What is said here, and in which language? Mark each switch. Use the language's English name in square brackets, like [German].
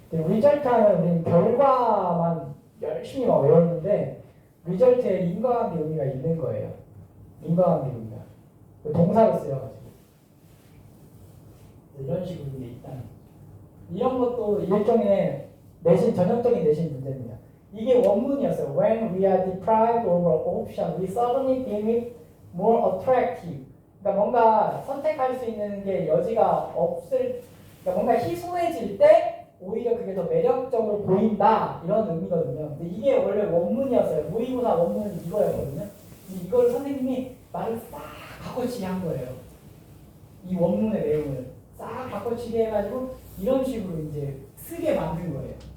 [Korean] result 하면 우리는 결과만 열심히 막 외웠는데 result에 인과관계 의미가 있는 거예요. 인과관계 의미가 동사로 쓰여가지고 이런 식으로 이게 있다는 거죠. 이런 것도 일종의 내신 전형적인 내신 문제입니다. 이게 원문이었어요. [English] When we are deprived of an option, we suddenly deem it more attractive. [Korean] 그러니까 뭔가 선택할 수 있는 게 여지가 없을, 그러니까 뭔가 희소해질 때 오히려 그게 더 매력적으로 보인다 이런 의미거든요. 근데 이게 원래 원문이었어요. 모의고사 원문은 이거였거든요. 이걸 선생님이 말을 싹 바꿔치기 한 거예요. 이 원문의 내용을 싹 바꿔치기 해가지고 이런 식으로 이제 쓰게 만든 거예요.